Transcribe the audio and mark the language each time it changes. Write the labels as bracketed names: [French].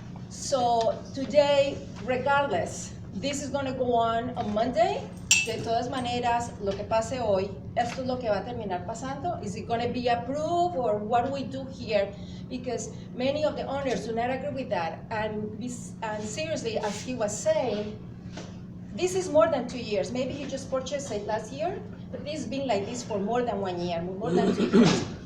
[English] So today, regardless, this is going to go on Monday. [Spanish] De todas maneras, lo que pase hoy, esto es lo que va a terminar pasando. [English] Is it going to be approved or what do we do here? Because many of the owners do not agree with that. And seriously, as he was saying, this is more than 2 years. Maybe he just purchased it last year, but this has been like this for more than 1 year, more than 2 years.